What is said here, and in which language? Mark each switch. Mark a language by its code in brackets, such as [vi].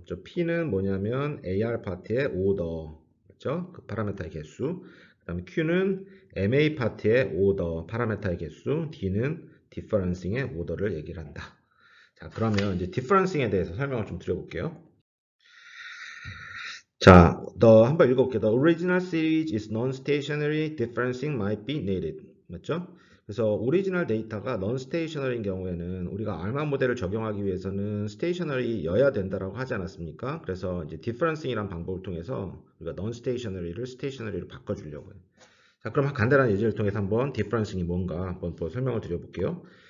[ko] 저 P는 뭐냐면 AR 파트의 오더, 그렇죠? 그 파라메타의 개수. 그다음에 Q는 MA 파트의 오더, 파라메타의 개수. D는 디퍼런싱의 오더를 얘기를 한다. 자, 그러면 이제 디퍼런싱에 대해서 설명을 좀 드려볼게요. 자, 한번 읽어볼게요. [en] The original series is non-stationary. Differencing might be needed. [ko] 맞죠? 그래서 오리지널 데이터가 non-stationary인 경우에는 우리가 알마 모델을 적용하기 위해서는 stationary여야 된다라고 하지 않았습니까? 그래서 이제 differencing이라는 방법을 통해서 우리가 non-stationary를 stationary로 바꿔주려고 해요. 자, 그럼 간단한 예제를 통해서 한번 differencing이 뭔가 한번 또 설명을 드려볼게요.